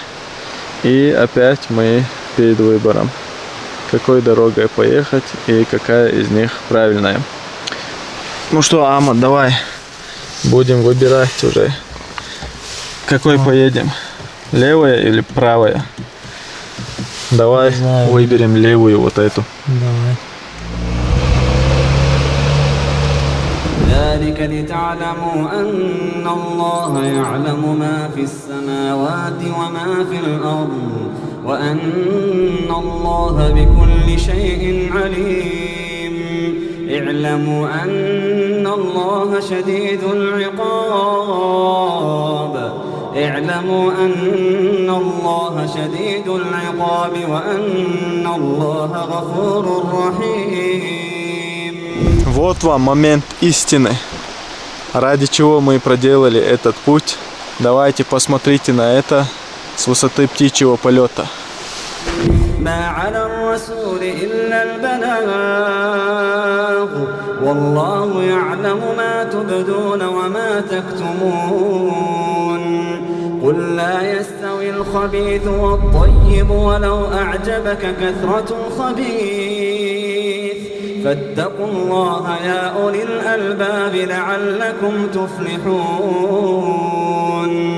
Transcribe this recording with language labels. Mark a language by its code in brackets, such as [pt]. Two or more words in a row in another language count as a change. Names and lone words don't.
[ru] И опять мы перед выбором, какой дорогой поехать и какая из них правильная. Ну что, Ахмад, давай будем выбирать уже. Какой поедем? Левая или правая? Давай выберем левую, вот эту. Давай. [ar] ذلك لتعلموا أن الله يعلم ما في السماوات وما في الأرض وأن الله بكل شيء عليم. اعلموا أن الله شديد العقاب وأن الله غفور رحيم. [ru] Вот вам момент истины, ради чего мы проделали этот путь. Давайте посмотрите на это с высоты птичьего полета. [ar] ما على الرسول إلا البلاغ والله يعلم ما تبدون وما تكتمون. قل لا يستوي الخبيث والطيب ولو أعجبك كثرة الخبيث فاتقوا الله يا أولي الألباب لعلكم تفلحون.